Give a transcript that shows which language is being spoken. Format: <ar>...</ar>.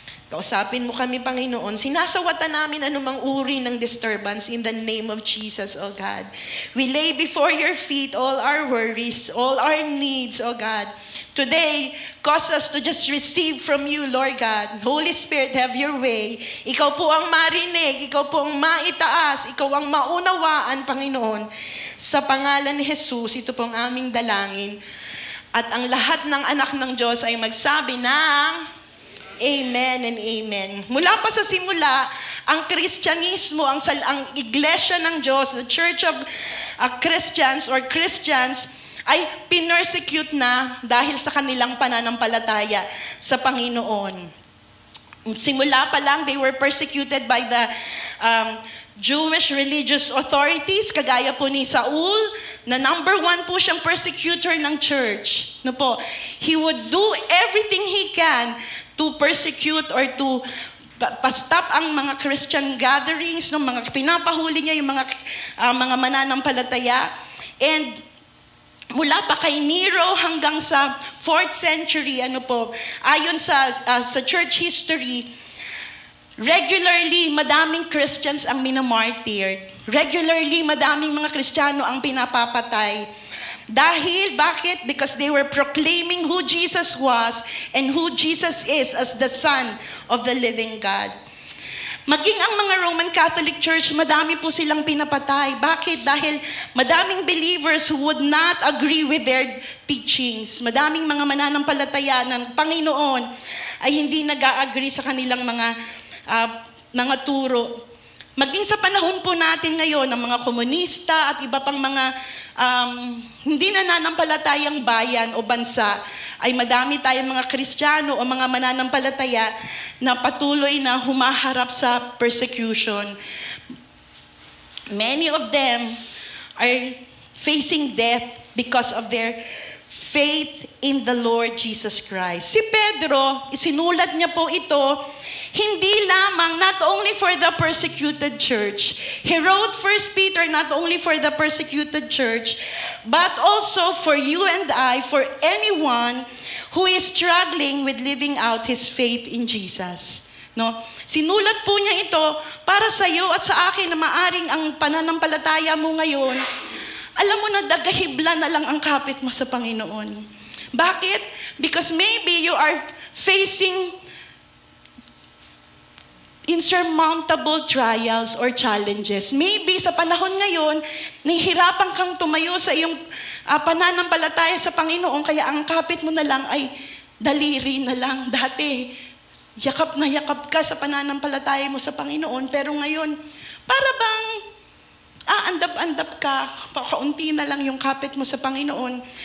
<tl>Kausapin mo kami, Panginoon. Sinasawatan namin anumang uri ng disturbance</tl> <en>in the name of Jesus, oh God. We lay before your feet all our worries, all our needs, oh God. Today, cause us to just receive from you, Lord God. Holy Spirit, have your way.</en> <tl>Ikaw po ang marinig, ikaw po ang maitaas, ikaw ang maunawaan, Panginoon. Sa pangalan ni Jesus, ito po ang aming dalangin. At ang lahat ng anak ng Diyos ay magsabi ng</tl> <en>Amen and Amen.</en> <tl>Mula pa sa simula, ang Kristyanismo, ang Iglesia ng Diyos,</tl> <en>the Church of Christians or Christians,</en> <tl>ay pinersecute na dahil sa kanilang pananampalataya sa Panginoon. Simula pa lang,</tl> <en>they were persecuted by the Jewish religious authorities,</en> <tl>kagaya po ni Saul, na number 1 po siyang persecutor ng church. No po,</tl> <en>he would do everything he can to persecute or to</en> <tl>pa-stop ang mga Christian gatherings, no, mga pinapahuli niya yung mga mananampalataya. And mula pa kay Nero hanggang sa 4th century, ayon sa church history, regularly, madaming Christians ang minamartyr. Regularly, madaming mga Kristiyano ang pinapapatay. Dahil, bakit?</tl> <en>Because they were proclaiming who Jesus was and who Jesus is as the Son of the living God.</en> <tl>Maging ang mga Roman Catholic Church, madami po silang pinapatay. Bakit? Dahil madaming</tl> <en>believers who would not agree with their teachings.</en> <tl>Madaming mga mananampalataya ng Panginoon ay hindi nag-a-agree sa kanilang mga turo. Maging sa panahon po natin ngayon, ng mga komunista at iba pang mga hindi nananampalatayang bayan o bansa, ay madami tayong mga Kristiyano o mga mananampalataya na patuloy na humaharap sa persecution.</tl> <en>Many of them are facing death because of their faith in the Lord Jesus Christ.</en> <tl>Si Pedro, isinulat niya po ito, hindi lamang,</tl> <en>not only for the persecuted church. He wrote 1 Peter not only for the persecuted church, but also for you and I, for anyone who is struggling with living out his faith in Jesus. No?</en> <tl>Sinulat po niya ito para sa iyo at sa akin na maaring ang pananampalataya mo ngayon, alam mo na dagahibla na lang ang kapit mo sa Panginoon. Bakit?</tl> <en>Because maybe you are facing insurmountable trials or challenges.</en> <tl>Maybe sa panahon ngayon, nahihirapan kang tumayo sa iyong pananampalataya sa Panginoon, kaya ang kapit mo na lang ay daliri na lang. Dati, yakap na yakap ka sa pananampalataya mo sa Panginoon, pero ngayon, para bang andap-andap ka, kaunti na lang yung kapit mo sa Panginoon.</tl>